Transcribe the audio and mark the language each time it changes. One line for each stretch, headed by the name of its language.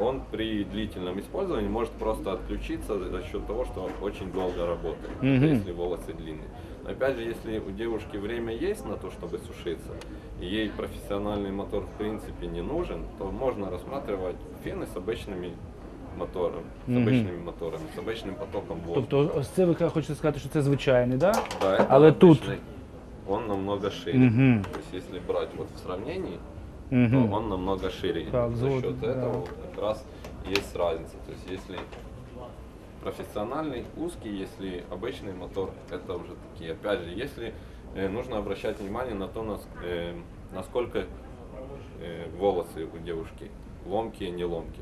Russian: он при длительном использовании может просто отключиться за счет того, что он очень долго работает, если волосы длинные. Но опять же, если у девушки время есть на то, чтобы сушиться, и ей профессиональный мотор в принципе не нужен, то можно рассматривать фены с обычными моторами, с обычным потоком воздуха.
Ukrainian: Тобто, ось це ви хочете сказати, що це звичайний, да?
Russian: Да, это
Ukrainian: Але тут
Russian: обычный, он намного шире. То есть если брать вот в сравнении, то он намного шире. Так, За вот, счет да. этого вот как раз есть разница. То есть если профессиональный узкий, если обычный мотор, это уже такие. Опять же, если нужно обращать внимание на то, насколько волосы у девушки ломкие, не ломкие.